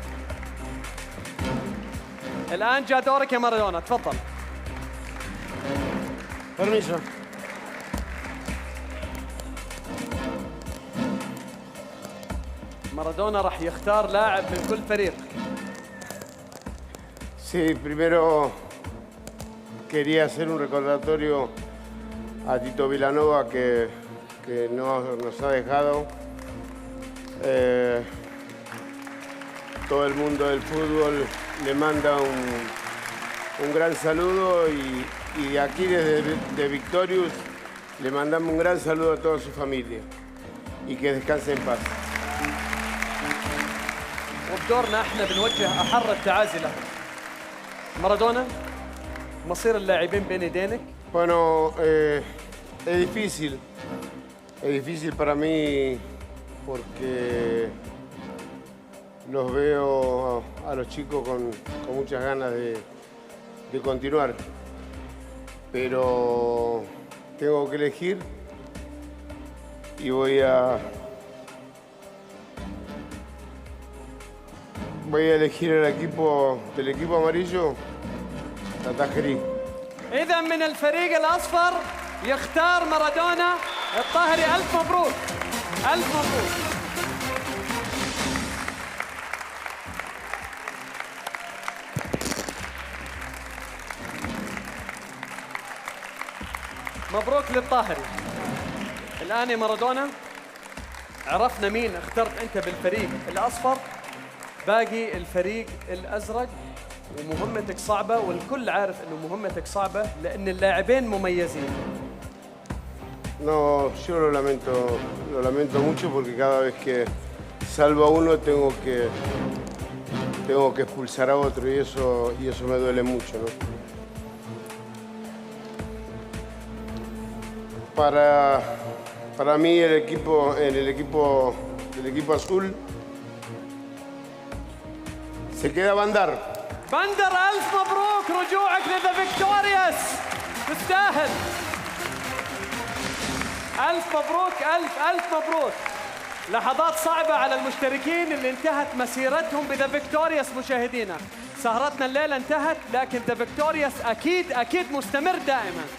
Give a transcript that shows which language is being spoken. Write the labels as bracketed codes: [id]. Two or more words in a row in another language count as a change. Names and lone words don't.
[ar] الآن جاء دورك يا مارادونا، تفضل. [es] Permiso. [ar] مارادونا راح يختار لاعب من كل فريق. [es] Sí, primero quería hacer un recordatorio a Tito Vilanova que nos ha dejado. Todo el mundo del fútbol le manda un gran saludo y aquí desde Victorious le mandamos un gran saludo a toda su familia y que descanse en paz. [ar] وبدورنا احنا بنوجه أحر التعازي له. مارادونا، مصير اللاعبين بين يدينك. [es] Bueno, es difícil para mí porque los veo a los chicos con muchas ganas de continuar, pero tengo que elegir y voy a elegir del equipo amarillo, la Tajerí. [ar] إذا من الفريق الأصفر يختار مارادونا الطاهري. ألف مبروك، ألف مبروك. مبروك للطاهري. الآن يا مارادونا عرفنا مين اخترت أنت بالفريق الأصفر. باقي الفريق الأزرق، ومهمتك صعبة، والكل عارف أنه مهمتك صعبة لأن اللاعبين مميزين. [es] No, yo lo lamento mucho porque cada vez que salvo a uno tengo que expulsar a otro y eso me duele mucho, ¿no? Para mí el equipo azul se queda Bandar. [ar] بندر ألف مبروك رجوعك لذا فيكتوريوس، تستاهل. ألف مبروك، ألف مبروك. لحظات صعبة على المشتركين اللي انتهت مسيرتهم بذا فيكتوريوس. مشاهدينا، سهرتنا الليلة انتهت، لكن ذا فيكتوريوس أكيد مستمر دائما.